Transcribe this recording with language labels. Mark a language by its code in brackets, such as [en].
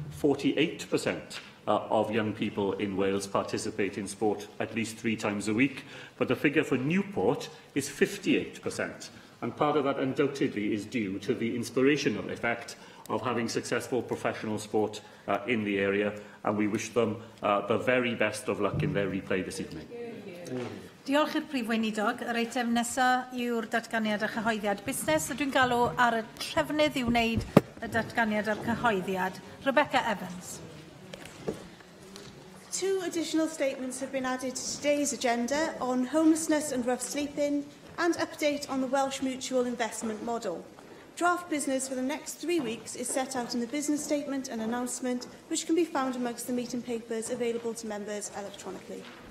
[en] 48% of young people in Wales participate in sport at least 3 times a week, but the figure for Newport is 58%. And part of that undoubtedly is due to the inspirational effect of having successful professional sport in the area, and we wish them the very best of luck in their replay this evening. [cy] Diolch i'r Prif Weinidog. Yr eitem nesaf yw'r datganiad a chyhoeddiad busnes. Dwi'n galw ar y trefnydd i wneud y datganiad a'r cyhoeddiad. Rebecca Evans. [en] 2 additional statements have been added to today's agenda on homelessness and rough sleeping, and update on the Welsh Mutual Investment Model. Draft business for the next 3 weeks is set out in the business statement and announcement, which can be found amongst the meeting papers available to members electronically.